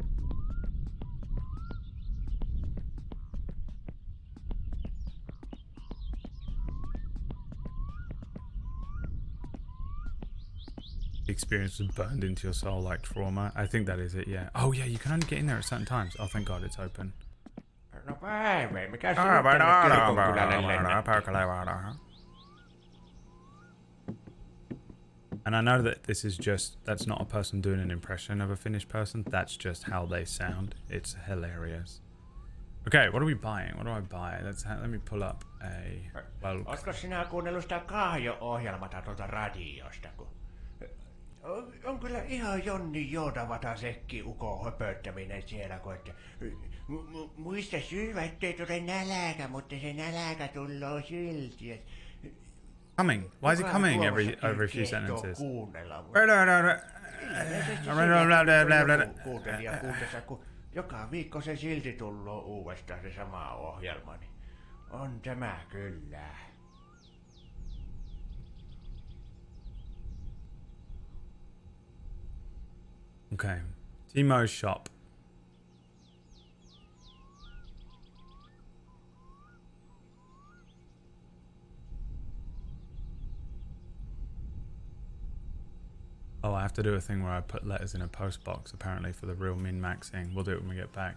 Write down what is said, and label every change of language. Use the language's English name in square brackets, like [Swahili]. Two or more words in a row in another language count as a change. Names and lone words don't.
[English] Experience was burned into your soul like trauma. I think that is it, yeah. Oh yeah, you can only get in there at certain times. Oh, thank God it's open. [Finnish] No päivä, mikä [English] And I know that this is just, that's not a person doing an impression of a Finnish person. That's just how they sound. It's hilarious. Okay, what are we buying? What do I buy? Let me pull up a... Well, [Finnish] ootko sinä kuunnellut sitä Kahjo-ohjelmata tuolta radiosta? On kyllä ihan Jonni joutavata sekki uko höpöttäminen siellä, kun että muista syödä, ettei tule näläkä, mutta se näläkä tulloo silti. [English] Coming. Why is it coming every few sentences? [Finnish] Kuuntelija kuuntessa, kun joka viikko se silti tulloo uudestaan se sama ohjelma, niin on tämä kyllä. [English] Okay. Timo's shop. Oh, I have to do a thing where I put letters in a post box, apparently, for the real min-maxing. We'll do it when we get back.